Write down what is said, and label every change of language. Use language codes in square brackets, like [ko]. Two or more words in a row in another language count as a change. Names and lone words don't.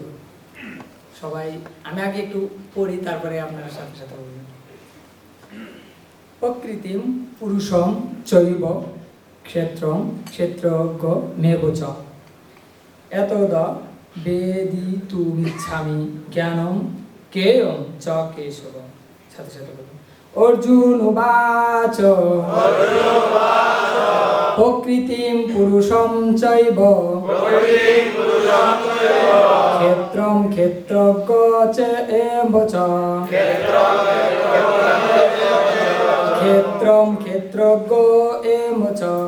[bn] সবাই আমি আগে একটু পড়ি, তারপরে আপনার সাথে সাথে বলবেন। [sa] প্রকৃতিম পুরুষম চৈব ক্ষেত্রম ক্ষেত্রজ্ঞ মেব চ এতদ বেদিতুমিচ্ছামি জ্ঞানম কেয়ম চ কেশব। [bn] সাথে সাথে বলুন। [sa] অর্জুন উবাচ প্রকৃতিম পুরুষম চৈব ক্ষেত্রম ক্ষেত্রজ্ঞ চ এব চ ক্ষেত্রম ক্ষেত্রজ্ঞ এব চ